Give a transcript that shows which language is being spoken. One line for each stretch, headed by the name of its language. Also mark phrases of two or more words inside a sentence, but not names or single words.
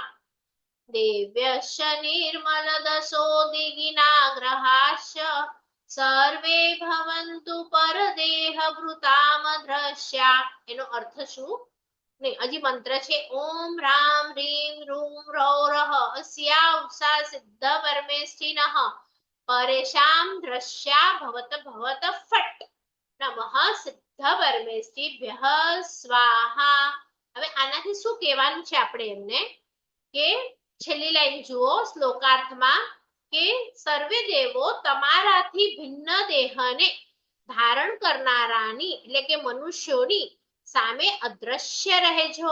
Sanskrit: દેવ્યશ્ચ નિર્મલ દશો દિગિનાગ્રહાશ્ચ સર્વે ભવન્તુ પરદેહ ભૃતામ દ્રશ્યા.
Gujarati: એનો અર્થ શું? નહીં, હજી મંત્ર છે.
Sanskrit: ઓમ રામ રીમ રૂમ રૌ રહ अस्या उषा सिद्ध परमेष्ठिनः परेशां દ્રશ્યા ભવત ભવત ફટ નમઃ સિદ્ધ સિદ્ધ પરમેષ્ટિભ્યઃ સ્વાહા.
Gujarati: હવે આનાથી શું કહેવાનું છે આપણે એમને કે છેલ્લી લાઈન જુઓ શ્લોકાર્થમાં કે સર્વે દેવો તમારાથી ભિન્ન દેહને ધારણ કરનારાની એટલે કે મનુષ્યોની સામે અદ્રશ્ય રહેજો.